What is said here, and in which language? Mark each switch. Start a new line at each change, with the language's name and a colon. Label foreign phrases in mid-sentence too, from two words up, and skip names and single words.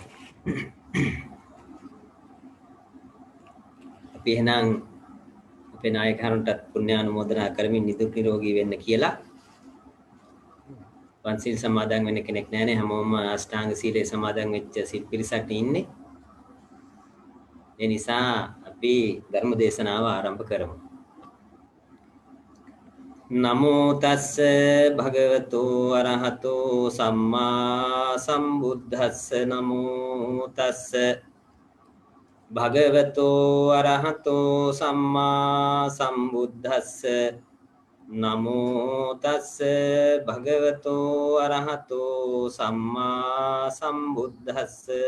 Sinhala: අපි එහෙනම් අපේ නායකයන්ටත් පුණ්‍යානුමෝදනා කරමින් නිදුක් නිරෝගී වෙන්න කියලා. පන්සිල් සමාදන් වෙන්න කෙනෙක් නැහැනේ. හැමෝම අෂ්ටාංග සීලය සමාදන් වෙච්ච සිල් පිරිසක් ඉන්නේ. ඒ නිසා අපි ධර්ම දේශනාව ආරම්භ කරමු.
Pali: නමෝ තස්ස භගවතෝ අරහතෝ සම්මා සම්බුද්දස්ස නමෝ තස්ස භගවතෝ අරහතෝ සම්මා සම්බුද්දස්ස නමෝ තස්ස භගවතෝ අරහතෝ සම්මා සම්බුද්දස්ස